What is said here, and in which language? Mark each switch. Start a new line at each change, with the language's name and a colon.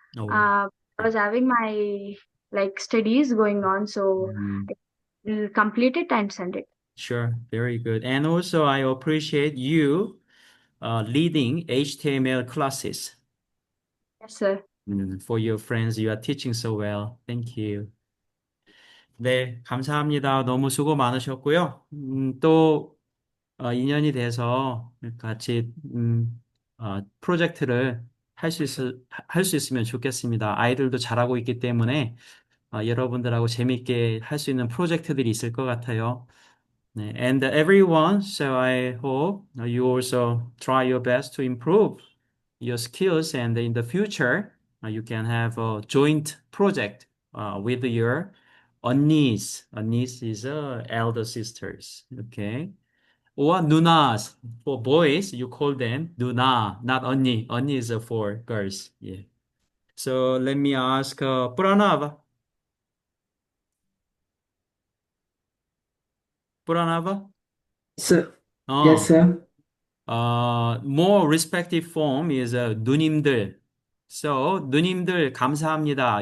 English: I was having my like studies going on, so I will complete it and send it. Sure, very good. And also, I appreciate you leading HTML classes. Yes, sir. For your friends, you are teaching so well. Thank you.
Korean: 네, 감사합니다. 너무 수고 많으셨고요. 또 인연이 돼서 같이 프로젝트를 할 수 있으면 좋겠습니다. 아이들도 잘하고 있기 때문에 여러분들하고 재밌게 할 수 있는 프로젝트들이 있을 것 같아요.
English: 네, and everyone, so I hope you also try your best to improve your skills, and in the future you can have a joint project with your 언니's. 언니's is elder sisters, okay? Or 누나's. For boys, you call them 누나, not 언니. 언니 is for girls. Yeah. So let me ask Pranav. Pranav? So, yes, sir. More respective form is 누님들.
Korean: So 누님들 감사합니다.